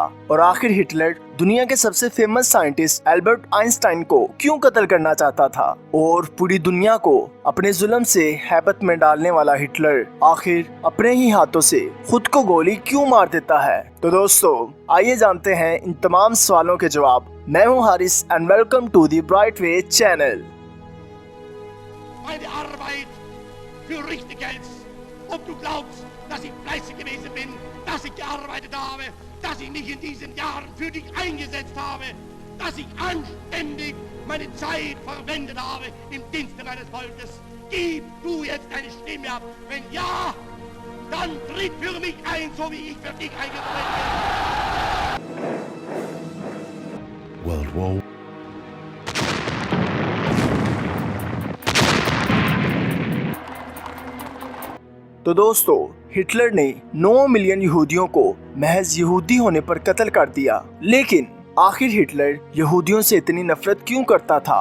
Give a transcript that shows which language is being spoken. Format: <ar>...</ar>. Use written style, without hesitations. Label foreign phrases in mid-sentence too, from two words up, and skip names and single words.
<hi>और आखिर हिटलर दुनिया के सबसे</hi> <en>famous scientist</en> <hi>एल्बर्ट आइंस्टाइन को क्यों कत्ल करना चाहता था? और पूरी दुनिया को अपने जुल्म से हैबत में डालने वाला हिटलर आखिर अपने ही हाथों से खुद को गोली क्यों मार देता है? तो दोस्तों, आइए जानते हैं इन तमाम सवालों के जवाब। मैं हूँ</hi> <en>हारिस and welcome to the Bright Way channel.</en> <de>Meine Arbeit für richtig hältst, ob du glaubst, dass ich fleißig gewesen bin, dass ich gearbeitet habe, dass ich mich in diesen Jahren für dich eingesetzt habe, dass ich anständig meine Zeit verwendet habe im Dienste meines Volkes. Gib du jetzt deine Stimme ab. Wenn ja, dann tritt für mich ein, so wie ich für dich eingetreten bin.</de> <en>World War</en> <hi>तो दोस्तों, हिटलर ने 9 मिलियन यहूदियों को महज यहूदी होने पर कत्ल कर दिया। लेकिन आखिर हिटलर यहूदियों से इतनी नफरत क्यों करता था?</hi>